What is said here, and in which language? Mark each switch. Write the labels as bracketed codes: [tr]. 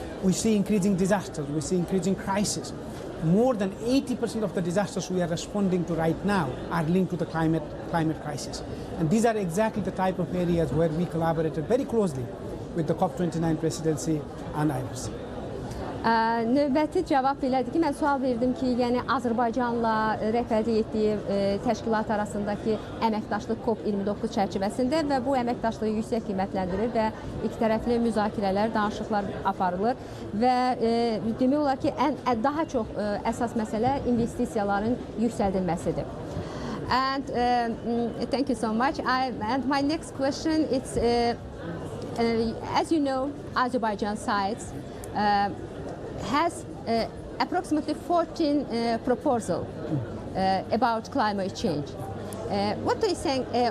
[en] We see increasing disasters, we see increasing crises. More than 80% of the disasters we are responding to right now are linked to the climate crisis. And these are exactly the type of areas where we collaborated very closely with the COP29 presidency and IRC. [az] Növbəti cavab belədir ki, mən sual verdim ki, yəni Azərbaycanla rəhbərlik etdiyi təşkilat arasındakı əməkdaşlıq COP29 çərçivəsində və bu əməkdaşlığı yüksək qiymətləndirilir və ikitərəfli müzakirələr, danışıqlar aparılır və demək olar ki, daha çox əsas məsələ investisiyaların yüksəldilməsidir. [en] And thank you so much. And my next question is, as you know, Azerbaijan sites has approximately 14 proposals about climate change. What do you think?